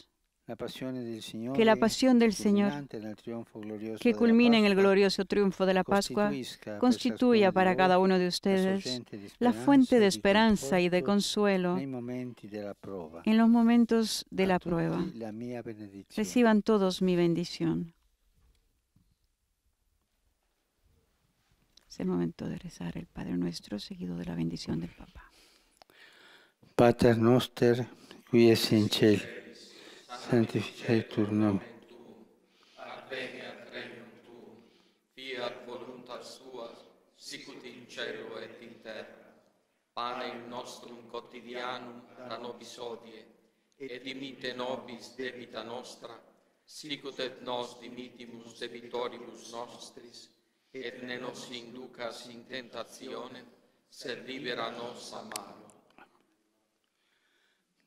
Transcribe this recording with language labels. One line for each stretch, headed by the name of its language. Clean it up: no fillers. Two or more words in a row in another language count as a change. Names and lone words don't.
Spanish: Que la pasión del Señor, que culmina en el glorioso triunfo de la Pascua, constituya para cada uno de ustedes la fuente de esperanza y de consuelo en los momentos de la prueba. Reciban todos mi bendición. Es el momento de rezar el Padre Nuestro, seguido de la bendición del Papa.
Latin: Pater noster, qui es in cielo, sanctificetur nomen. Adveniat regnum tuum, fiat voluntas tua, sicut in cielo et in terra. Panem nostrum quotidianum da nobis hodie, et dimitte nobis debita nostra, sicut et nos dimittimus debitoribus nostris, et ne nos inducas in tentationem, sed libera nos a malo.